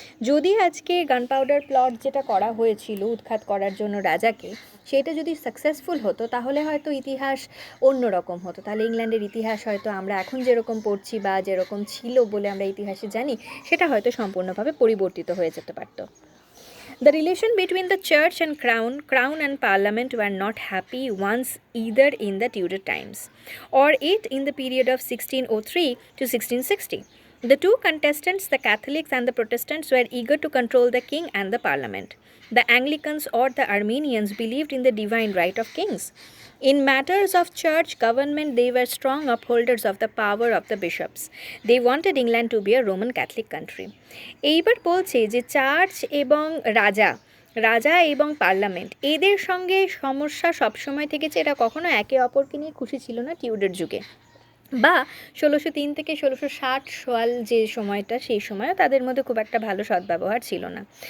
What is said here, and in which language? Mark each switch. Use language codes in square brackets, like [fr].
[bn] যদি আজকে gunpowder plot যেটা করা হয়েছিল উৎখাত করার জন্য রাজাকে, সেটা যদি সাকসেসফুল হতো তাহলে হয়তো ইতিহাস অন্যরকম হতো, তাহলে ইংল্যান্ডের ইতিহাস হয়তো আমরা এখন যেরকম পড়ছি বা যেরকম ছিল বলে আমরা ইতিহাসে জানি সেটা হয়তো সম্পূর্ণভাবে পরিবর্তিত হয়ে যেতে পারত। [en] The relation between the church and crown and parliament were not happy once either in the Tudor times or it in the period of 1603 to 1660. The two contestants, the Catholics and the Protestants, were eager to control the king and the parliament. The Anglicans or the Armenians believed in the divine right of kings. In matters of church government, they were strong upholders of the power of the bishops. They wanted England to be a Roman Catholic country. [bn] এইবার বলছে যে church এবং রাজা এবং parliament এদের সঙ্গে সমস্যা সবসময় থেকেছে, এরা কখনো একে অপরকে নিয়ে খুশি ছিল না টিউডার যুগে, বা 1603 থেকে 1660 সাল যে সময়টা, সেই সময়ও তাদের মধ্যে খুব একটা ভালো সদ্ব্যবহার ছিল না।